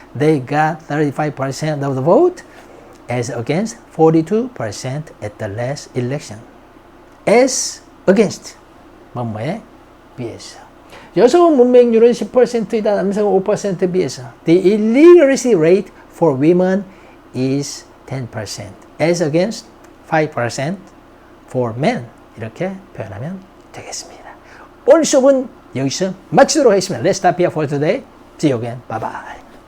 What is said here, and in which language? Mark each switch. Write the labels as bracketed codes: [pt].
[en] They got 35% of the vote as against 42% at the last election. As against [ko] 뭐뭐에 비해서. 여성 문맹률은 10%이다. 남성은 5%에 비해서. [en] The illiteracy rate for women is 10%. As against 5% for men. [ko] 이렇게 표현하면 되겠습니다. 오늘 수업은 여기서 마치도록 하겠습니다. [en] Let's stop here for today. See you again. Bye bye.